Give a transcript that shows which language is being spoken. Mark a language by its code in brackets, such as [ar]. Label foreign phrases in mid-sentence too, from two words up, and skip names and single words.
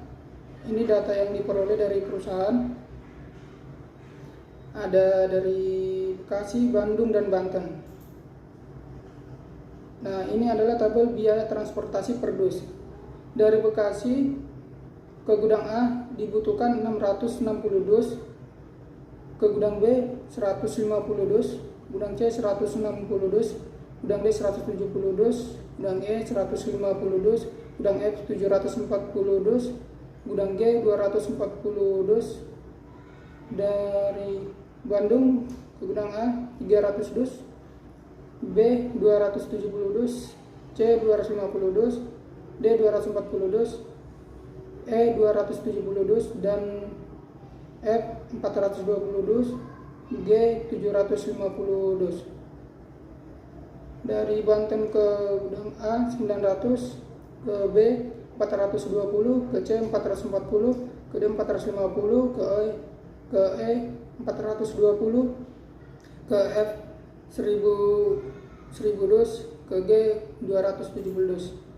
[id] Ini data yang diperoleh dari perusahaan. Ada dari Bekasi, Bandung, dan Banten. Nah, ini adalah tabel biaya transportasi per dus. Dari Bekasi ke gudang A dibutuhkan 660 dus, ke gudang B 150 dus, gudang C 160 dus, gudang D 170 dus, gudang E 150 dus, gudang F 740 dus, gudang G 240 dus. Dari Bandung ke gudang A 300 dus, B 270 dus, C 250 dus, D 240 dus, E 270 dus, dan F 420 dus, G 750 dus. Dari Banten ke gudang A 900, ke B 420, ke C 440, ke D 450, ke E 420, ke F 1000 1000 dus, ke G 270 dus.